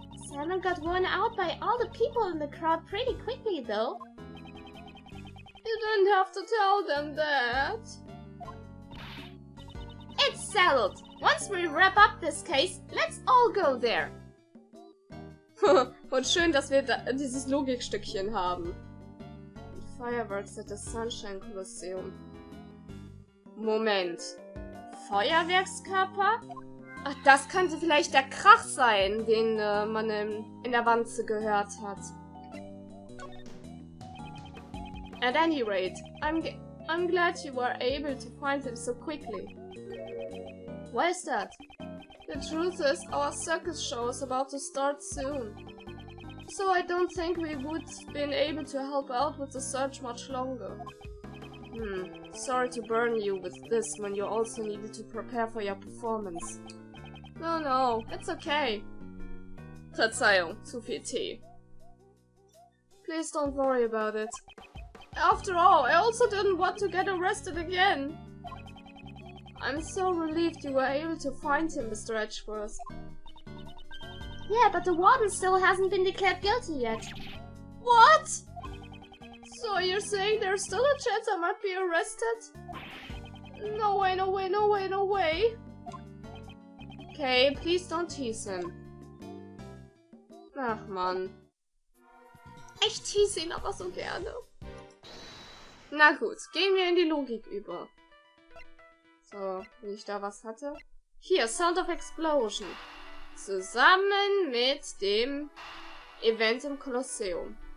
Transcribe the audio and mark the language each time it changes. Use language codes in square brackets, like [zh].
[en] Simon got worn out by all the people in the crowd pretty quickly, though. You didn't have to tell them that. It's settled. Once we wrap up this case, let's all go there. [de] Und schön, dass wir dieses Logikstückchen haben. [en] Fireworks at the Sunshine Colosseum. [de] Moment. Feuerwerkskörper? Ach, das könnte vielleicht der Krach sein, den man in der Wanze gehört hat. [en] At any rate, I'm glad you were able to find him so quickly. Why is that? The truth is, our circus show is about to start soon. So I don't think we would have been able to help out with the search much longer. Sorry to burn you with this when you also needed to prepare for your performance. No, it's okay. [de] Verzeihung, zu viel Tee. [en] Please don't worry about it. After all, I also didn't want to get arrested again. I'm so relieved you were able to find him, Mr. Edgeworth. Yeah, but the warden still hasn't been declared guilty yet. What? So you're saying there's still a chance I might be arrested? No way, no way, no way, no way. Okay, please don't tease him. [de] Ach Mann. Ich tease ihn aber so gerne. Na gut, gehen wir in die Logik über. So, wenn ich da was hatte. Hier, [en] Sound of Explosion. [de] Zusammen mit dem Event im Kolosseum.